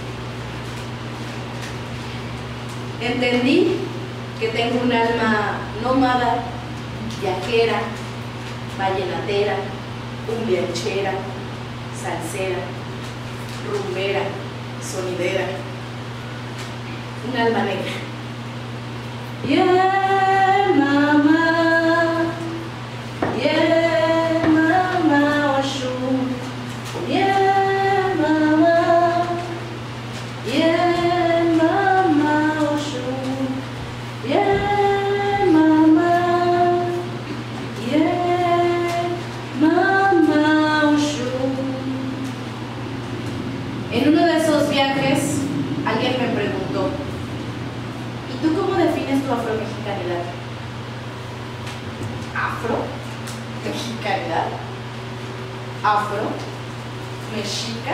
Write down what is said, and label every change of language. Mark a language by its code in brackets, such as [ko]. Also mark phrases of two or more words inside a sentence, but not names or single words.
[es] Entendí que tengo un alma nómada, viajera, vallenatera, cumbianchera, salsera, rumbera, sonidera, un alma negra. [en] Yeah, mama, yeah, mama Oshun, yeah, mama, yeah, mama Oshun, yeah, mama, yeah, mama Oshun. [es] En uno de esos viajes, alguien me preguntó: ¿y tú cómo defines tu afromexicanidad? ¿Afro-mexicanidad? ¿Afro? ¿Mexica?